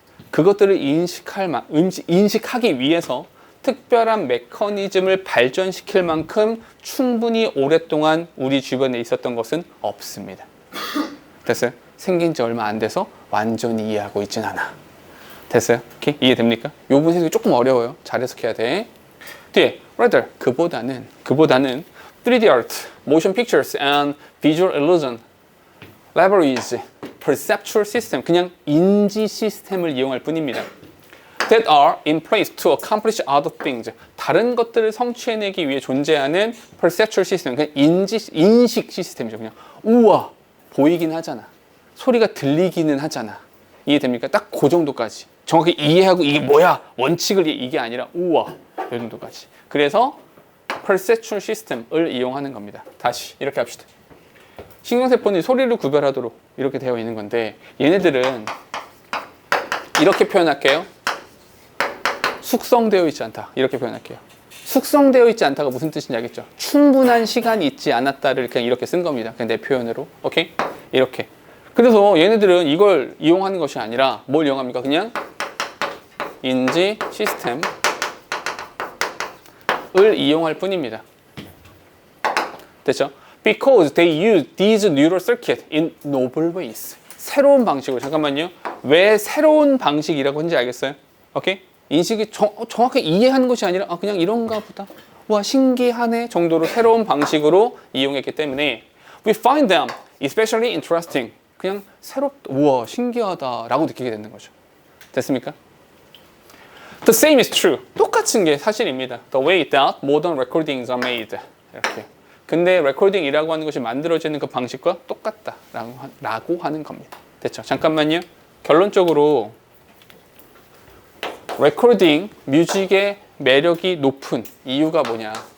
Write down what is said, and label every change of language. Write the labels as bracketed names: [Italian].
[Korean] 그것들을 인식하기 위해서 특별한 메커니즘을 발전시킬 만큼 충분히 오랫동안 우리 주변에 있었던 것은 없습니다. 됐어요? 생긴 지 얼마 안 돼서 완전히 이해하고 있진 않아. 됐어요? 오케이? 이해됩니까? 이 부분 해석이 조금 어려워요. 잘 해석해야 돼. 뒤에 [English] rather [Korean] 그보다는 [English] 3D art, motion pictures and visual illusion leverage perceptual system [Korean] 그냥 인지 시스템을 이용할 뿐입니다. [English] That are in place to accomplish other things [Korean] 다른 것들을 성취해내기 위해 존재하는 [English] perceptual system [Korean] 그냥 인식 시스템이죠. 그냥 우와 보이긴 하잖아. 소리가 들리기는 하잖아. 이해됩니까? 딱 그 정도까지 정확히 이해하고 이게 뭐야 원칙을 이게 아니라 우와 이 정도까지. 그래서 perceptual system을 이용하는 겁니다. 다시 이렇게 합시다. 신경세포는 소리를 구별하도록 이렇게 되어 있는 건데 얘네들은 이렇게 표현할게요. 숙성되어 있지 않다. 이렇게 표현할게요. 숙성되어 있지 않다가 무슨 뜻인지 알겠죠? 충분한 시간이 있지 않았다를 그냥 이렇게 쓴 겁니다. 그냥 내 표현으로. 오케이? 이렇게. 그래서 얘네들은 이걸 이용하는 것이 아니라 뭘 이용합니까? 그냥 인지 시스템을 이용할 뿐입니다. 됐죠? [English] Because they use these neural circuits in novel ways. [Korean] 새로운 방식으로. 잠깐만요. 왜 새로운 방식이라고 하는지 알겠어요? 오케이? 인식이 정확하게 이해하는 것이 아니라 그냥 이런가 보다. 와 신기하네 정도로 새로운 방식으로 이용했기 때문에 [English] we find them especially interesting. [Korean] 그냥 새롭다. 우와 신기하다 라고 느끼게 되는 거죠. 됐습니까? [English] The same is true. [Korean] 똑같은 게 사실입니다. [English] The way that modern recordings are made. [Korean] 이렇게. 근데 레코딩이라고 하는 것이 만들어지는 그 방식과 똑같다라고 하는 겁니다. 됐죠? 잠깐만요. 결론적으로 레코딩, 뮤직의 매력이 높은 이유가 뭐냐?